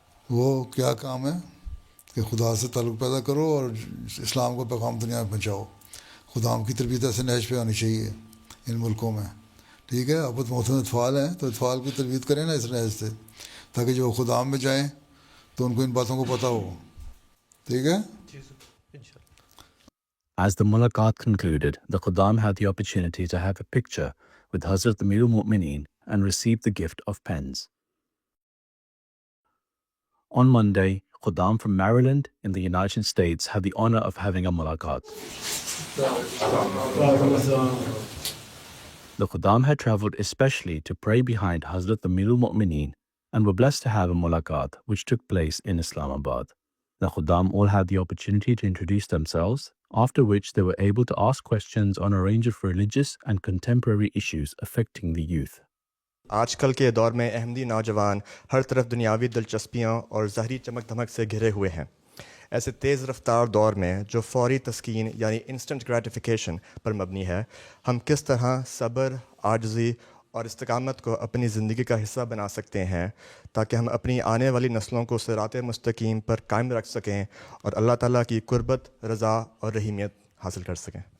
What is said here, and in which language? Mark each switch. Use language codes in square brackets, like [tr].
[ur] وہ کیا کام ہے کہ خدا سے تعلق پیدا کرو اور اسلام کو پیغام دنیا میں پہنچاؤ۔ خدام کی تربیت ایسے نہج پہ ہونی چاہیے ان ملکوں میں، ٹھیک ہے۔ اب محترم اطفال ہیں تو اطفال کی تربیت کریں نا اس نہج سے، تاکہ جو خدام میں جائیں تو ان کو ان باتوں کو پتہ ہو، ٹھیک ہے۔ [en] As the mulaqat concluded, the Khudam had the opportunity to have a picture with Hazrat Amirul Mu'mineen and received the gift of pens. On Monday, Khudam from Maryland in the United States had the honor of having a mulaqat. The Khudam had traveled especially to pray behind Hazrat Amirul Mu'mineen and were blessed to have a mulaqat which took place in Islamabad. The Khudam all had the opportunity to introduce themselves, after which they were able to ask questions on a range of religious and contemporary issues affecting the youth. [ur] آج کل کے دور میں احمدی نوجوان ہر طرف دنیاوی دلچسپیاں اور ظاہری چمک دھمک سے گھرے ہوئے ہیں۔ ایسے تیز رفتار دور میں جو فوری تسکین یعنی انسٹنٹ گریٹیفیکیشن پر مبنی ہے، ہم کس طرح صبر، عاجزی اور استقامت کو اپنی زندگی کا حصہ بنا سکتے ہیں تاکہ ہم اپنی آنے والی نسلوں کو صراط مستقیم پر قائم رکھ سکیں اور اللہ تعالیٰ کی قربت، رضا اور رحیمیت حاصل کر سکیں۔